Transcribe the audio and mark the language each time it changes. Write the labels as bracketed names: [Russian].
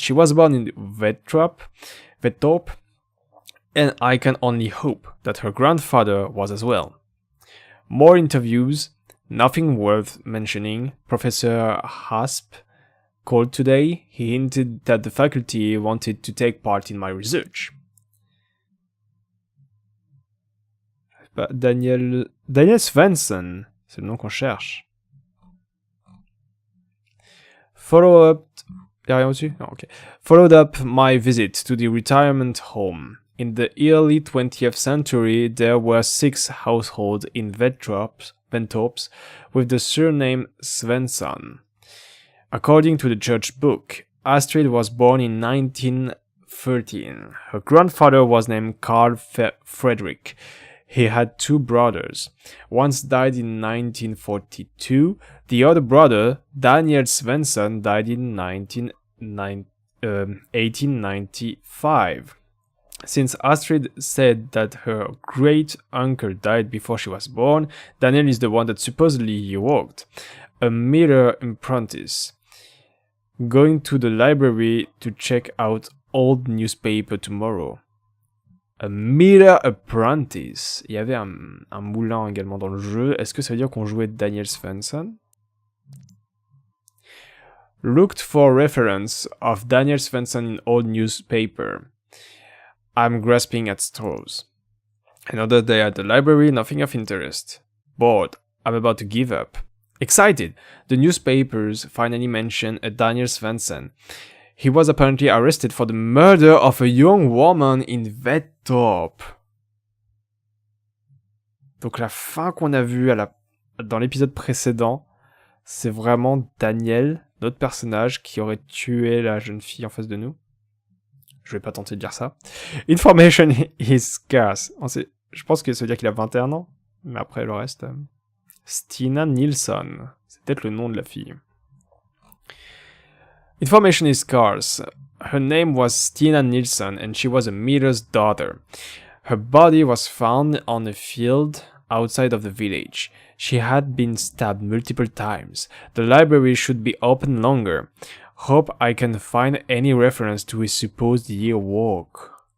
[English] She was born in Vettorp, and I can only hope that her grandfather was as well. More interviews. Nothing worth mentioning. Professor Hasp called today. He hinted that the faculty wanted to take part in my research. [French] Daniel Svensson, c'est le nom qu'on cherche. [English] Followed up my visit to the retirement home. In the early 20th century, there were 6 households in Vettorp with the surname Svensson. According to the church book, Astrid was born in 1913. Her grandfather was named Carl Frederick. He had 2 brothers. One died in 1942. The other brother, Daniel Svensson, died in 1895. Since Astrid said that her great-uncle died before she was born, Daniel is the one that supposedly yearwalked. A mirror apprentice. Going to the library to check out old newspaper tomorrow. A mirror apprentice. [French] Il y avait un moulin également dans le jeu. Est-ce que ça veut dire qu'on jouait Daniel Svensson? [English] Looked for reference of Daniel Svensson in old newspaper. I'm grasping at straws. Another day at the library, nothing of interest. Bored. I'm about to give up. Excited. The newspapers finally mention a Daniel Svensson. He was apparently arrested for the murder of a young woman in Vettorp. [French] Donc la fin qu'on a vue dans l'épisode précédent, c'est vraiment Daniel, notre personnage, qui aurait tué la jeune fille en face de nous. Je vais pas tenter de dire ça. [English] Information is scarce. [French] Je pense que ça veut dire qu'il a 21 ans. Mais après le reste... Stina Nilsson. C'est peut-être le nom de la fille. [English] Information is scarce. Her name was Stina Nilsson and she was a miller's daughter. Her body was found on a field outside of the village. She had been stabbed multiple times. The library should be open longer. Hope I can find any reference to his supposed yearwalk.